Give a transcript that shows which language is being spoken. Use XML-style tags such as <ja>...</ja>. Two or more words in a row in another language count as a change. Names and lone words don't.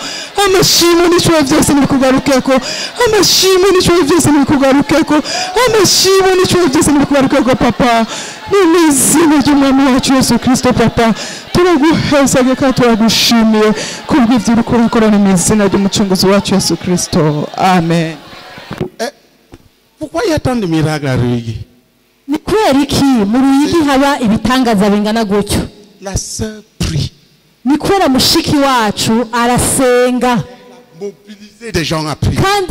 <rn>Amashimwe n'icyubahiro byose nibikugarukeko. Amashimwe n'icyubahiro byose nibikugarukeko. Amashimwe n'icyubahiro byose nibikugarukeko papa. N'izina ry'Umwami wacu Yesu Kristo papa. Turaguhezage kandi turagushimiye kubw'ivyo uriko urakora mu izina ry'Umucunguzi wacu Yesu Kristo. Amen.</rn> <fr>Pourquoi il y a tant de miracles à Ruyigi? La sœur prie. Mobiliser des gens à prier.</fr>